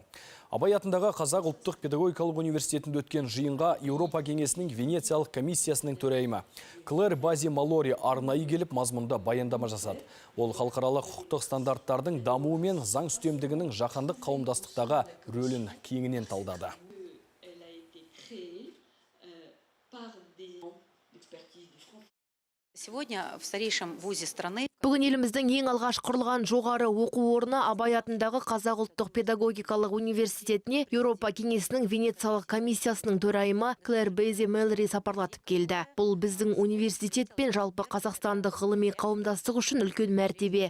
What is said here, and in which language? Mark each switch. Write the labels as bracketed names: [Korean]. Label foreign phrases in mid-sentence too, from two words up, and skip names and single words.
[Kazakh] Абай атындағы Қазақ ұлттық педагогикалық университетінде өткен жиынға Еуропа кеңесінің Венециялық комиссиясының төрайымы Клэр Бази Малори арнайы келіп мазмұнда баяндама жасады. Ол халықаралық құқықтық стандарттардың дамуы мен заң үстемдігінің жаһандық қауымдастықтағы рөлін кеңінен талдады. [Russian] Сегодня в старейшем вузе страны [Kazakh] Бүгін еліміздің ең алғаш құрылған жоғары оқу орны Абай атындағы Қазақ ұлттық педагогикалық университетіне Еуропа кеңесінің Венециялық комиссиясының төрайымы Клэр Бази Малори сапарлатып келді. Бұл біздің университет пен жалпы қазақстандық ғылыми қауымдастық үшін үлкен мәртебе.